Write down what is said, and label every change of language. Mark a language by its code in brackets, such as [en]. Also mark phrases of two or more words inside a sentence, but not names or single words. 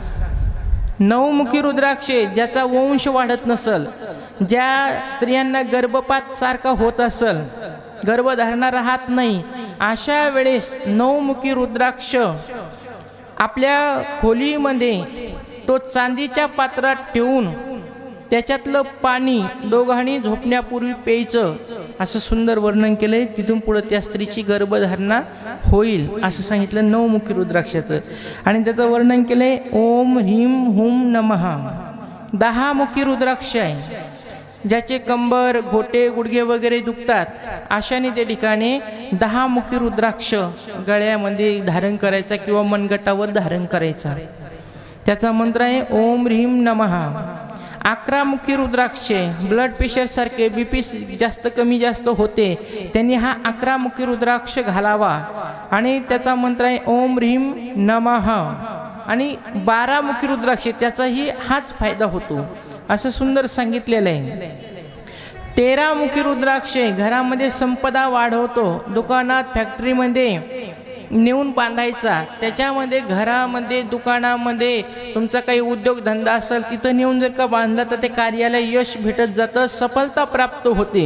[mr] नवमुखी रुद्राक्ष ज्याचा वंश वाढत नसल, ज्या स्त्रियांना गर्भपात सारखा होत असल, गर्भधारणा राहत नाही, अशा वेळेस नवमुखी रुद्राक्ष आपल्या खोलीमध्ये तो चांदीच्या पात्रात ठेवून त्याच्यातलं पाणी दोघांनी झोपण्यापूर्वी प्यायचं, असं सुंदर वर्णन केलंय. तिथून पुढे त्या स्त्रीची गर्भधारणा होईल असं सांगितलं नवमुखी रुद्राक्षाचं. आणि त्याचं वर्णन केलंय [sa] ओम ह्रीम हुम नमः. [mr] दहामुखी रुद्राक्ष आहे. ज्याचे कंबर, घोटे, गुडघे वगैरे दुखतात, अशाने त्या ठिकाणी दहामुखी रुद्राक्ष गळ्यामध्ये धारण करायचा किंवा मनगटावर धारण करायचा. त्याचा मंत्र आहे [sa] ओम ह्रीम नमः. [mr] अकरामुखी रुद्राक्ष, [en] blood pressure [mr] सारखे बीपी जास्त कमी जास्त होते, त्यांनी हा अकरामुखी रुद्राक्ष घालावा. आणि त्याचा मंत्र आहे [sa] ओम ह्रीम नमः. [mr] आणि बारामुखी रुद्राक्ष, त्याचाही हाच फायदा होतो असं सुंदर सांगितलेलं आहे. 13मुखी रुद्राक्ष घरामध्ये संपदा वाढवतो. दुकानात, फॅक्टरीमध्ये नेऊन बांधायचा. त्याच्यामध्ये घरामध्ये, दुकानामध्ये तुमचा काही उद्योगधंदा असेल तिथं नेऊन जर का बांधला तर ते कार्याला यश भेटत जातं, सफलता प्राप्त होते.